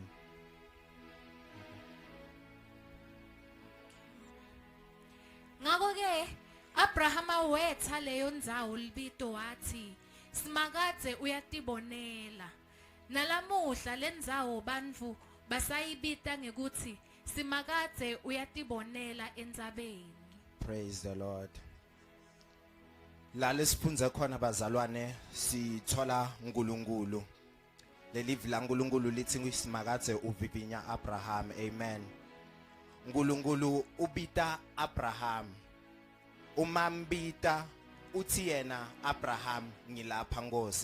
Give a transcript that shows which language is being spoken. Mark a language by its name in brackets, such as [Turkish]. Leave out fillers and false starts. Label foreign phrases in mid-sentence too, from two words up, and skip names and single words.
[Swati] Ngako ke Abrahama wetha leyo ndzawo libito wathi simakadze uyatibonela. Nalamuhla lendzawo bantfu basayibita ngekuthi simakadze uyatibonela endzabeni. [English] Praise the Lord. [Swati] La lesifunze khona bazalwane sithola uNkulunkulu. Lelivi la uNkulunkulu lithi ngisimakadze uvivinya Abraham. Amen. uNkulunkulu ubita Abraham. Umambita uthi yena Abraham ngilapha Nkosi.